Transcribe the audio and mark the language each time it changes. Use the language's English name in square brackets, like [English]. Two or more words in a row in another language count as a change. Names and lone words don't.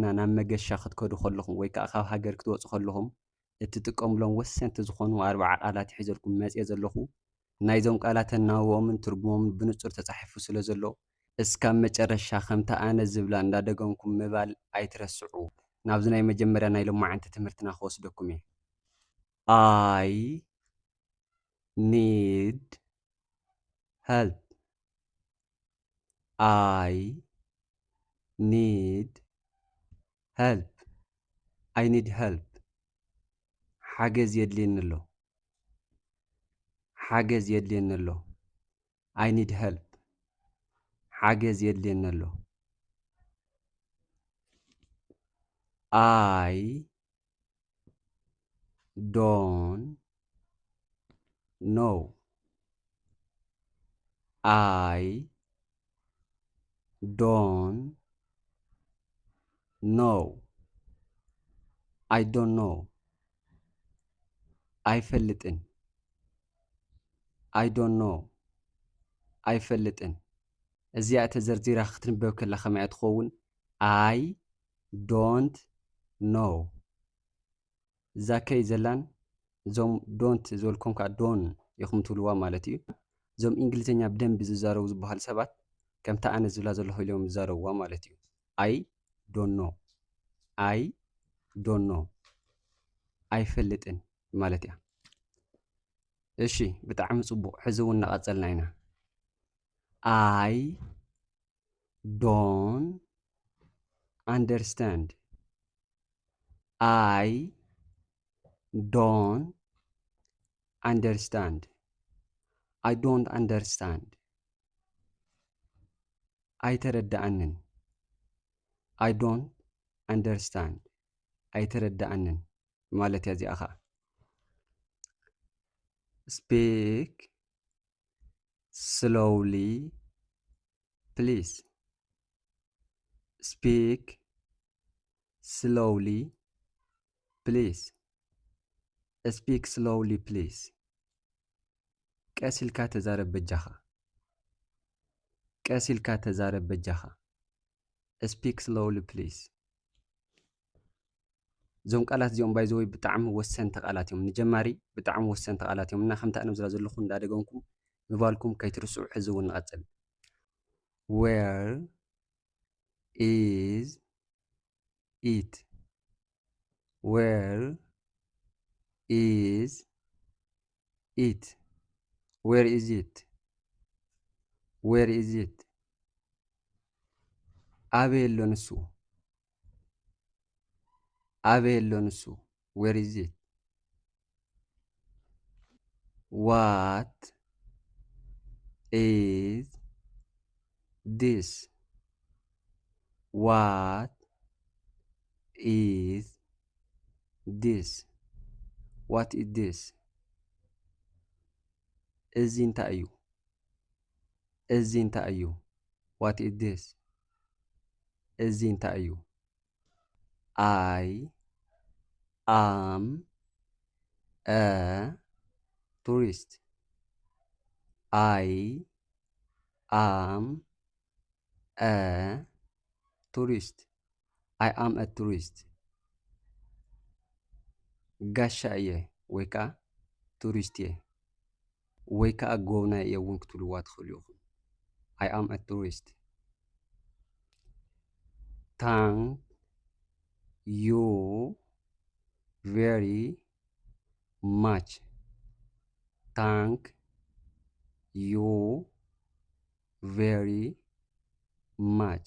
[Tigrinya] ናብ መገሻ ክትከዱ ከለኹም ወይ ከዓ ካብ ሃገር ክትወፁ ከለኹም እትጥቀምሎም ወሰንቲ ዝኾኑ 40 ቃላት ሒዘልኩም መፅየ ዘለኹ ናይዞም ቃላት ናብኦምን ትርጉሞምን ብንጹር ተጻሒፉ ስለ ዘሎ እስካብ መጨረሻ ከምታ ኣነ ዝብላ እንዳደገምኩም ምባል ኣይትረስዑ። ናብዚ ናይ መጀመርያ ናይ ሎማዓንቲ ትምህርትና ክወስደኩም እየ። [English] I need help. I need help. I need help. [Tigrinya] ሓገዝ የድልየኒ ኣሎ። ሓገዝ የድልየኒ ኣሎ። [English] I need help. [Tigrinya] ሓገዝ የድልየኒ ኣሎ። [English] I don't know. I don't know. I don't know. ኣይፈልጥን። I don't know. [Tigrinya] ኣይፈልጥን። እዚኣ ተዘርዚራ ክትንበብ ከላ ከመይ እያ ትኸውን? [English] I don't know. [Tigrinya] እዛ ከይ ዘላን እዞም ዶንት ዝበልኩም ከዓ ዶን ኢኹም ትብልዋ ማለት እዩ። እዞም እንግሊዝኛ ብደንቢ ዝዛረቡ ዝበሃሉ ሰባት ከምታ ኣነ ዝብላ ዘለኹ ኢሎም ዝዛረብዋ ማለት እዩ። [English] I don't know. I don't know. [Tigrinya] ኣይፈልጥን ማለት እያ። እሺ ብጣዕሚ ጽቡቕ። ሕዚ እውን እናቐጸልና ኢና። [English] I don't understand. I don't understand. I don't understand. ኣይተረድኣንን። I don't understand. [Tigrinya] ኣይተረድኣንን ማለት እያ እዚኣ ኸ። [English] Speak slowly please. Speak slowly please. Speak slowly please. [Tigrinya] ቀስ ኢልካ ተዛረብ በጃኻ። ቀስ ኢልካ ተዛረብ በጃኻ። [English] Speak slowly please. [Tigrinya] እዞም ቃላት እዚኦም ባይዘወይ ብጣዕሚ ወሰንቲ ቃላት እዮም። ንጀማሪ ብጣዕሚ ወሰንቲ ቃላት እዮም እና ከምቲ ኣነ ዝብላ ዘለኹ እንዳደገምኩም ምባልኩም ከይትርስዑ። ሕዚ እውን ንቐጽል። [English] Where is it? Where is it? Where is it? Where is it? [Tigrinya] ኣበይ ኣሎ ንሱ? ኣበይ ኣሎ ንሱ? [English] Where is it? What is this? What is this? What is this? [Tigrinya] እዚ እንታይ እዩ? እዚ እንታይ እዩ? [English] What is this? [Tigrinya] እዚ እንታይ እዩ? [English] I am a tourist. I am a tourist. I am a tourist. [Tigrinya] ጋሻ እየ ወይ ከዓ ቱሪስት እየ ወይ ከዓ ጎብናይ እየ እውን ክትብልዋ ትኽእሉ ኢኹም። [English] I am a tourist. Thank you very much. Thank you very much.